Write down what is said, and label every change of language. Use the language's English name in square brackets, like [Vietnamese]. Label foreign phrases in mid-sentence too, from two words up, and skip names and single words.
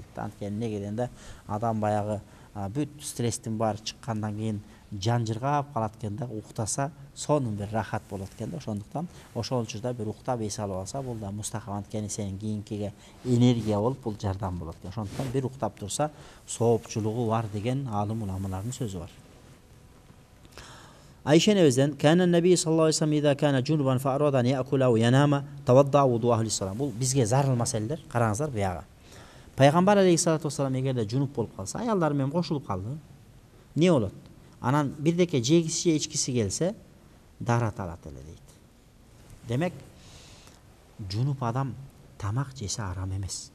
[Kyrgyz] Анткени эмнеге дегенде адам баягы бүт стресстин баары чыккандан кийин жанжыргап калат экен да, уктаса сонун бир рахат болот экен да. Ошондуктан ошол учурда бир уктап эс алып алса, бул да мустахап, анткени сенин кийинкиге энергия болуп бул жардам болот экен. Ошондуктан бир уктап турса соопчулугу бар деген алым уламалардын сөзү бар. [Arabic] Айша энебизден كان النبي صلى الله عليه وسلم إذا كان جنبا فأراد أن يأكل أو ينام توضأ وضوءه للصلاة. [Kyrgyz] Бул бизге зарыл маселелер. Караңыздар буяга. Пайгамбар [Arabic] عليه الصلاة والسلام [Kyrgyz] эгерде жунуп болуп калса, аялдар менен кошулуп калды. Не болот? Анан бирдеке жегиси же ичкиси келсе, дарат алат эле дейт. Демек жунуп адам тамак жесе арам эмес.